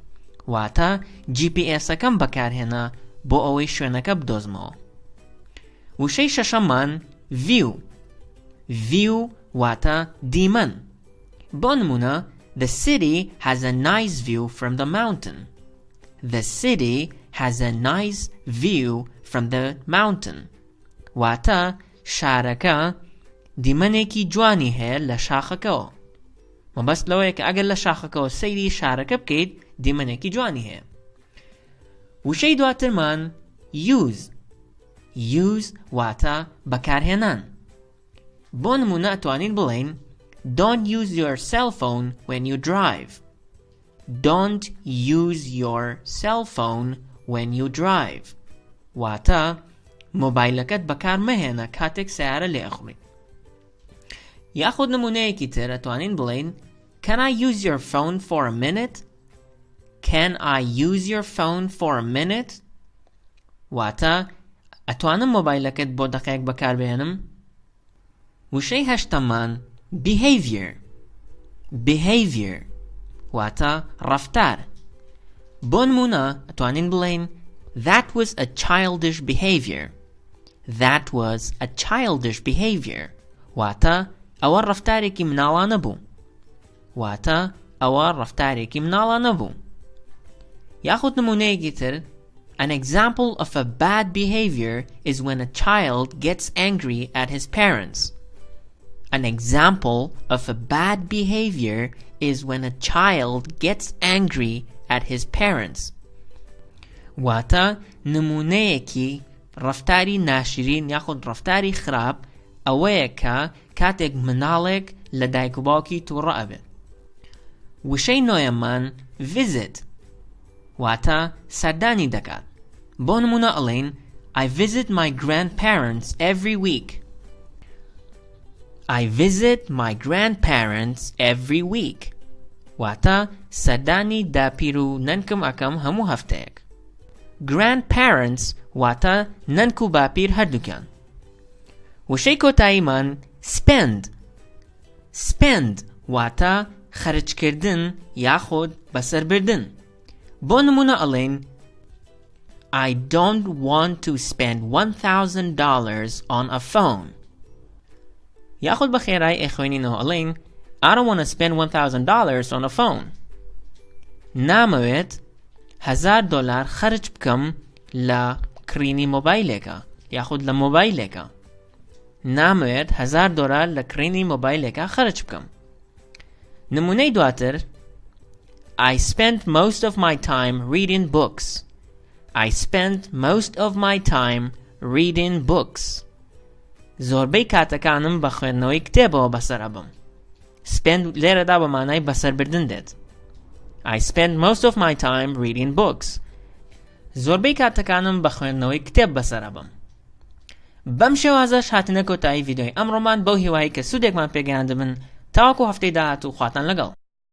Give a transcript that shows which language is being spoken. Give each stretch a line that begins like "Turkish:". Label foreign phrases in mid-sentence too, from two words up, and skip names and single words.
Central Kurdish: واتە GPS-ئەکەم بەکارهێنا بۆ ئەوەی شوێنەکە بدۆزمەوە. وشەی شەشەممان view. view واتە دیمەن. بۆ نمونە
English: the city has a nice view from the mountain. The city has a nice view from the mountain.
Central Kurdish: واتە شارەکە دیمەنێکی جوانی هەیە لە شاخەکەەوە. مەبەست لەوەیە کە ئەگەر لە شاخەکەەوە سەیری شارەکە بکەیت دیمەنێکی جوانی هەیە. وشەی دواترمان use. use واتە بەکارهێنان. بۆ نمونە ئەتوانین بڵێین
English: don't use your cell phone when you drive. Don't use your cell phone when you drive.
Central Kurdish: واتە مۆبایلەکەت بەکار مەهێنە کاتێک سیارە لێخڕی. یاخود نمونەیەکی تر ئەتوانین بڵێین
English: can I use your phone for a minute? Can I use your phone for a minute?
Central Kurdish: واتە ئەتوانم مۆبایلەکەت بۆ دەقەیەک بەکار بهێنم. وشەی هەشتەمان behavior. behavior واتە ڕەفتار. بۆ نمونە ئەتوانین بڵێین
English: that was a childish behavior. That was a childish behavior.
Central Kurdish: واتە ئەوە ڕەفتارێکی مناڵانە بوو. واتە ئەوە ڕەفتارێکی مناڵانە بوو. یاخود نمونەیەکی تر
English: an example of a bad behavior is when a child gets angry at his parents. An example of a bad behavior is when a child gets angry at his parents.
Central Kurdish: واتە نمونەیەکی ڕەفتاری ناشرین یاخود ڕەفتاری خراپ ئەوەیە کە کاتێک مناڵێک لە دایک و باوکی تووڕە ئەبێت. وشەی نۆیەممان visit واتە سەردانی دەکات. بۆ نمونە ئەڵێن
English: I visit my grandparents every week. I visit my grandparents every week.
Central Kurdish: واتە سەردانی داپیر و نەنکم ئەکەم هەموو هەفتەیەک. grandparents واتە نەنک و باپیر هەردووکیان. وشەی کۆتاییمان spend. spend واتە خەرجکردن یاخود بەسەربردن. بۆ نمونە ئەڵێن
English: I don't want to spend $1,000 on a phone.
Central Kurdish: یاخود بە خێرایی ئەخوێنینەوە ئەڵێن
English: I don't want to spend $1,000 on a phone.
Central Kurdish: نامەوێت $1,000 خەرج بکەم لە کڕینی مۆبایلێکە یاخود لە مۆبایلێکە. نامەوێت $1,000 لە کڕینی مۆبایلێکە خەرج بکەم. نمونەی دواتر
English: I spent most of my time reading books. I spent most of my time reading books.
Central Kurdish: زۆربەی کاتەکانم بە خوێندنەوەی کتێبەوە بەسەر ئەبم. spend لێرەدا بە مانای بەسەربردن دێت.
English: I spend most of my time reading books.
Central Kurdish: زۆربەی کاتەکانم بە خوێندنەوەی کتێب بەسەر ئەبم. بەم شێوازەش هاتنە کۆتایی ڤیدیۆی ئەمڕۆمان بەو هیوایی کە سوودێکمان پێگەیاندبن. تاوەکو هەفتەی داهاتوو خواتان لەگەڵ.